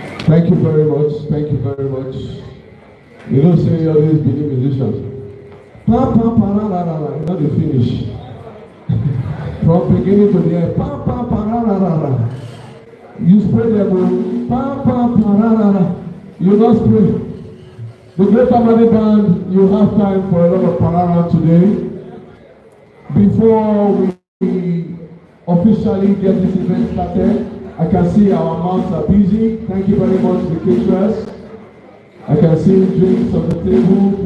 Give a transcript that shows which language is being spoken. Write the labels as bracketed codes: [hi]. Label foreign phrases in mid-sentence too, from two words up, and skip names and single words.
[en] Thank you very much. Thank you very much. You know, say all these Benin musicians. Pa pa pa la la la la. You know the finish. From beginning to the end. Pa pa pa la la la la. You spray them. Pa pa pa la la la. You not spray. The Great Family Band, you have time for a lot of parara today. Before we officially get this event started, I can see our mouths are busy. Thank you very much, the caterers. I can see drinks on the table.